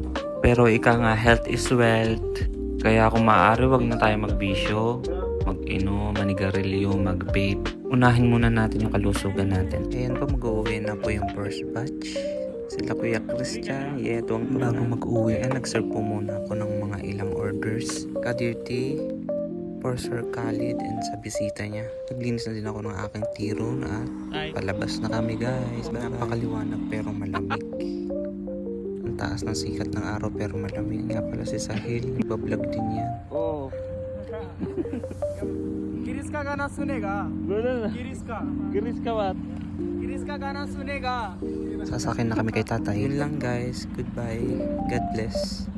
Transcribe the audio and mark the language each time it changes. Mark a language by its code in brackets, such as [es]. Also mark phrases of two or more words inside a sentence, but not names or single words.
[tl] Pero ika nga, [en] health is wealth. [tl] Kaya kung maaari, wag na tayo magbisyo, mag-inom, manigarilyo, mag-vape. Unahin muna natin yung kalusugan natin. Ayan po, mag-uwi na po yung [en] first batch. [tl] Sila Kuya Christian, tuwang bago mag-uwi, nag-serve po muna ako ng mga ilang orders. Ka-duty for Sir Khalid and sa bisita niya. Naglinis na din ako ng aking tiro na palabas na kami, guys. Napakaliwanag pero malamig. Taas ng sikat ng araw pero malamig. Nga pala si Sahil, nagbablog din yan. [hi] Oh. गिरीश का गाना सुनेगा? बोलो ना. गिरीश का बात. गिरीश का गाना सुनेगा. [tl] Sasakyan na kami kay tatay. Yun lang, [en] guys. Goodbye. God bless.